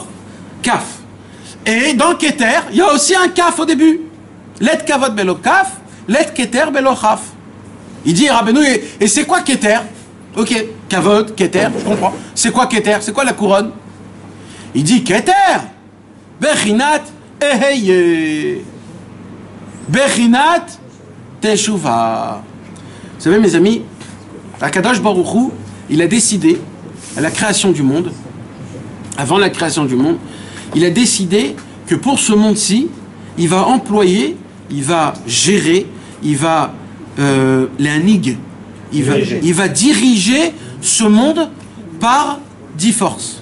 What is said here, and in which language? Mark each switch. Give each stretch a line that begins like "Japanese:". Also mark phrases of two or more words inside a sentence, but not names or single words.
French: Kaf. Et dans keter, il y a aussi un kaf au début.
Hebrew: לית כבוד בלא כף, לית כתר בלא כף.
French: Il dit, Rabbeinu, et c'est quoi keter? Ok, kavod, keter, je comprends. C'est quoi keter? C'est quoi la couronne? Il dit keter,
Hebrew: בחינת אהיה, בחינת תשובה.
French: Vous savez, mes amis,
Hebrew: הקדוש ברוך הוא,
French: il a décidé, à la création du monde, avant la création du monde, il a décidé que pour ce monde-ci, il va employer, il va gérer, il va il va diriger ce monde par 10 forces.